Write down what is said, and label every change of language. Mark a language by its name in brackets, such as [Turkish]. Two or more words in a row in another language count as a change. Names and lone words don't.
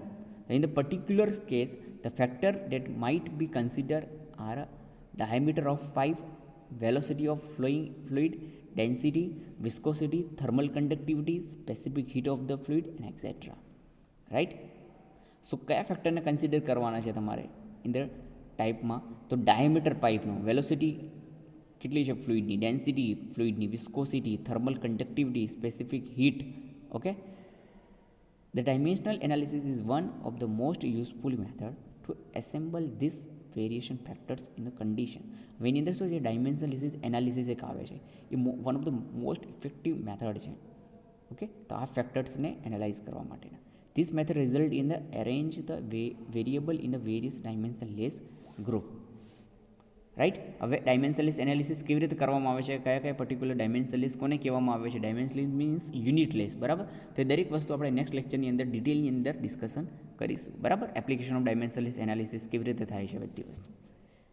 [English] In the particular case, the factor that might be considered are diameter of pipe, velocity of flowing fluid, density, viscosity, thermal conductivity, specific heat of the fluid, and etc. Right? [Gujarati] So કયા ફેક્ટરને કન્સિડર કરવાના છે તમારે [English] in the [Gujarati] ટાઈપમાં? તો ડાયામીટર પાઇપનો, વેલોસિટી કેટલી છે ફ્લુઇડની, ડેન્સિટી ફ્લુઇડની, વિસ્કોસિટી, [English] thermal conductivity, specific heat. [Gujarati] ઓકે, [English] the dimensional analysis is one of the most useful method to assemble these variation factors in a condition. [Gujarati] હવે એની અંદર શું છે, [English] dimensional analysis [Gujarati] એક આવે છે, એ [English] one of the most effective method [Gujarati] છે. ઓકે, તો આ ફેક્ટર્સને એનાલાઇઝ કરવા માટેના. [English] This method result in the arrange the variable in the various dimensionless group. [Gujarati] રાઈટ, હવે [English] dimensionless analysis [Gujarati] કેવી રીતે કરવામાં આવે છે, કયા કયા [English] particular dimensionless [Gujarati] કોને કહેવામાં આવે છે? [English] dimensionless means unitless, [Gujarati] બરાબર. તો એ દરેક વસ્તુ આપણે નેક્સ્ટ લેક્ચરની અંદર ડિટેલની અંદર ડિસ્કશન કરીશું, બરાબર. [English] application of dimensionless analysis [Gujarati] કેવી રીતે થાય છે બધી વસ્તુ.